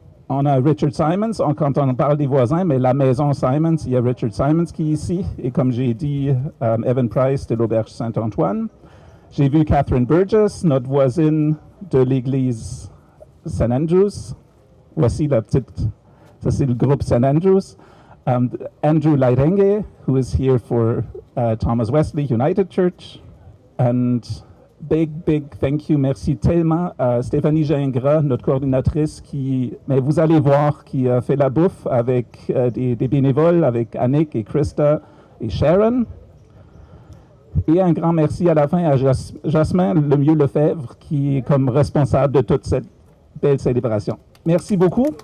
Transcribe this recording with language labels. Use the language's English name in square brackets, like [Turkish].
[French] On a Richard Simons, quand on parle des voisins, mais la maison Simons, il y a Richard Simons qui est ici. Et comme j'ai dit, Evan Price de l'Auberge Saint-Antoine. J'ai vu Catherine Burgess, notre voisine de l'église St. Andrews. Voici la petite, ça c'est le groupe St. Andrews. [English] Andrew Lairenge, who is here for Thomas Wesley United Church. And big thank you, [French] merci tellement à Stéphanie Gingras, notre coordinatrice, mais vous allez voir, qui a fait la bouffe avec des bénévoles, avec Annick et Krista et Sharon. Et un grand merci à la fin à Jasmin Lemieux-Lefebvre, qui est comme responsable de toute cette belle célébration. Merci beaucoup.